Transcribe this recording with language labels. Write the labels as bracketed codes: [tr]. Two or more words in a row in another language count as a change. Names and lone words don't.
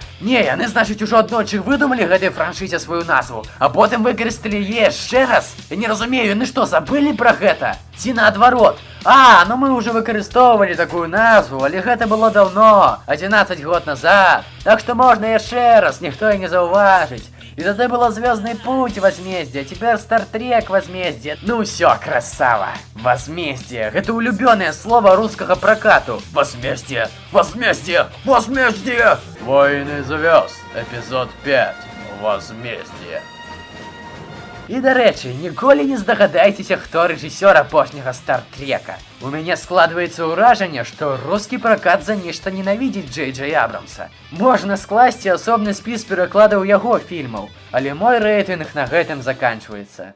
[be] Не, яны, значыць, ужо аднойчы выдумалі гэтай франшызе сваю назву, а потым выкарысталі яшчэ раз? Я не разумею, яны што, забылі пра гэта? Ці наадварот? Ну мы ўжо выкарыстоўвалі такую назву, але гэта было даўно, 11 год назад. Так што можна яшчэ раз, ніхто і не заўважыць. [ru] И тогда было «Звездный путь. Возмездие», теперь «Стар Трек. Возмездие». Ну все, красава. Возмездие. Это улюбённое слово русского прокату. Возмездие. Возмездие. Возмездие. Войны звезд. Эпизод 5. Возмездие. [be] І, дарэчы, ніколі не здагадайцеся, хто рэжысёр апошняга «Стартрека». У мяне складваецца ўражанне, што рускі пракат за нешта ненавідзіць Джей Джей Абрамса. Можна скласці асобны спіс перакладаў яго фільмаў, але мой рэйтынг на гэтым заканчваецца.